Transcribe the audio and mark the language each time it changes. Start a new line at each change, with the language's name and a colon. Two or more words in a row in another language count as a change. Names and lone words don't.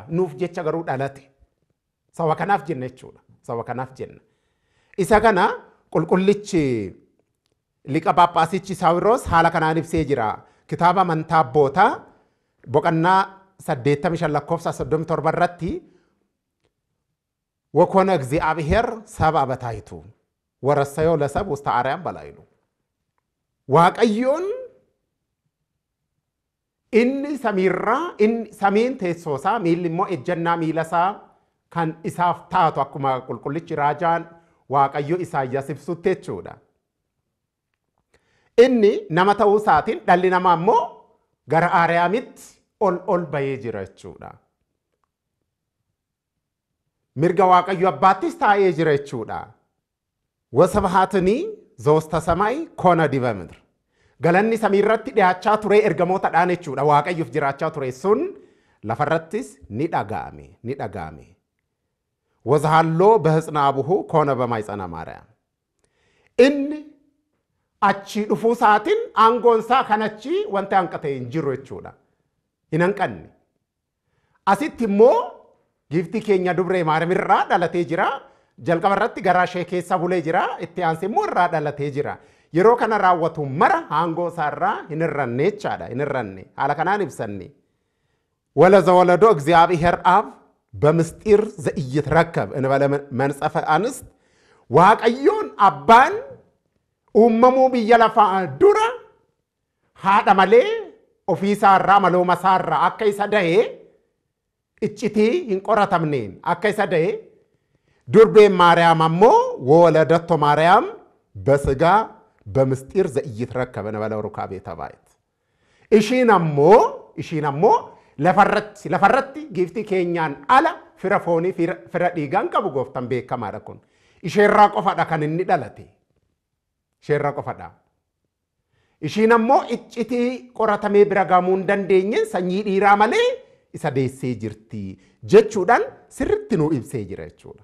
Oromo: Nuuf jecha garuu dhalate. Sawa kanaaf jenna jechuudha. Sawa kanaaf jenna. Isa kana qulqullichi liqa Phaaphaasichi Saawiroos haala kanaan ibsee jira. Kitaaba amantaa abbootaa boqonnaa 85:37 irratti
Geez: ወኮነ እግዚአብሔር ሰብአ በታሕቱ ወረሰዮ ለሰብእ ውስተ አርያም በላዕሉ
Oromo: waaqayyoon inni samiirraa inni samiin teessoosaa miilli immoo ejjannaa miilasaa kan isaaf taatu akkuma qulqullichi raajaan waaqayyo Isaayyaas ibsutti jechuudha. Inni nama ta'uu isaatiin dhalli namaa immoo gara Aariyaamitti ol bahee jira jechuudha. Mirga waaqayyo abbaattis taa'ee jira jechuudha.
Geez: ወስብሐትኒ ዘውስተ ሰማይ ኮነ ዲበ ምድር
Oromo: galanni samiirratti dhiyaachaa ture ergamootadhaan jechuudha. Waaqayyoof jiraachaa ture sun lafarrattis ni dhaga'ame.
Geez: ወዘሀሎ በሕፅነ አቡሁ ኮነ በማኅፀነ ማርያም.
Oromo: Inni achi dhufuu isaatiin aangoon isaa kan achi wanta hanqate hin jiru jechuudha. Hin hanqanne. Asitti immoo giiftii keenya dubree Maariyaam irraa dhalatee jira. Jalqaba irratti garaa ishee keessa bulee jira. Itti aansee immoo irraa dhalatee jira. Yeroo kana raawwatu mara aangoo isaarraa hin irranne jechaadha. Hin irranne. Haala kanaan ibsanne.
Geez: ወለዘወለዶ እግዚአብሔር አብ በምስጢር ዘኢይትረከብ እንበለ መንጸፈ አንስት
Oromo: waaqayyoon abbaan uumamuu biyya lafaa dura haadha malee ofii isaarraa malooma isaarraa akka isa dahee iccitii hin qoratamneen akka isa dahee durbeen Maariyaam ammoo
Geez: ወለደቶ ማርያም በስጋ በምስጢር ዘኢይትረከብ እንበለ ሩካቤ ተባይት
Oromo: ishiin ammoo lafarratti giiftii keenyaan ala fira foonii fira dhiigaan qabu gooftan beekamaadha kun. Isheerraa qofadha kan inni dhalate. Isheerraa qofadha. Ishiin ammoo iccitii qoratamee bira gaamuu hin dandeenye sanyii dhiiraa malee isa deessee jirti jechuudhaan sirritti nuu ibsee jira jechuudha.